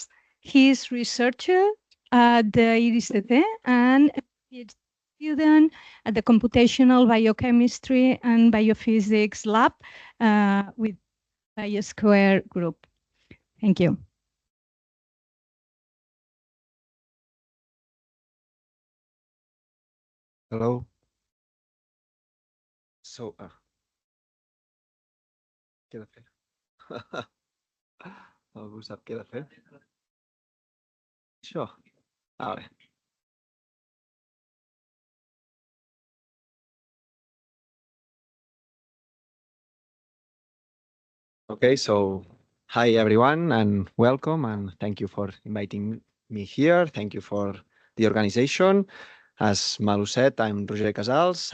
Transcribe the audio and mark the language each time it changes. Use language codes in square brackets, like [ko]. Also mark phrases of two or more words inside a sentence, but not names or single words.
[en] He is researcher at the IRIS-TT and a PhD student at the Computational Biochemistry and Biophysics Lab with BioSquare Group. Thank you. Hello. So, [ca] què he de fer? Algú sap què he de fer? Això? Vale. [en] Okay, so hi everyone and welcome, and thank you for inviting me here. Thank you for the organization. As Malu said, I'm Roger Casals.